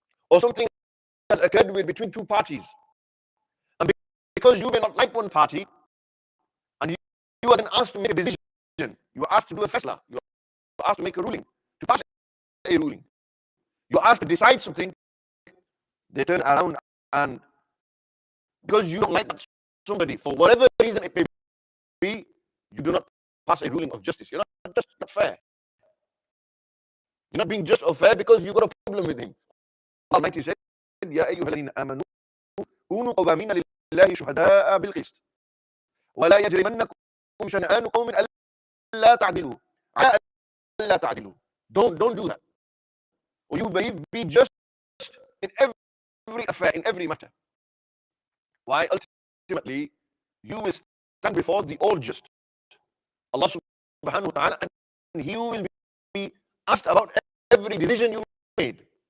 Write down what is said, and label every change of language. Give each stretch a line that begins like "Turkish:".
English: or something has occurred between two parties, and because you may not like one party, and you are then asked to make a decision, you are asked to do a fasla, you are asked to make a ruling, to pass a ruling, you are asked to decide something, they turn around and because you don't like somebody for whatever reason it may be, you do not pass a ruling of justice. You're not just, not fair. You're not being just or fair because you've got a problem with him. Allah Almighty said,
Arabic: يَا أَيُّهَا الَّذِينَ آمَنُوا كُونُوا قَوَّامِينَ لِلَّهِ شُهَدَاءَ بِالْقِسْطِ وَلَا يَجْرِمَنَّكُمْ شَنَآنُ قَوْمٍ أَلَّا تَعْدِلُوا عَلَىٰ أَلَّا تَعْدِلُوا.
English: Don't do that. Or you be just in every affair, in every matter. Why? Ultimately, you will stand before the all just, Allah subhanahu wa ta'ala, and He will be asked about every decision you made.